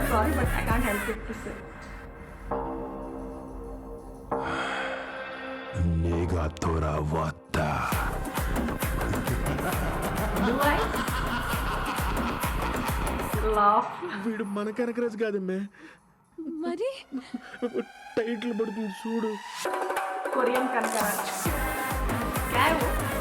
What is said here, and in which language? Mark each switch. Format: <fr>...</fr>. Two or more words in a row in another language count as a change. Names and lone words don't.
<en>Sorry but I can't help it to say.</en> <ko>내가 돌아왔다.</ko> <en>Blue eyes? Laugh.</en> <te>వీడు మన కనకరాజు కాదమ్మే. మరి టైటిల్ పడుతుంది చూడు.</te> <hi>कोरियन कनकराज क्या है वो?</hi>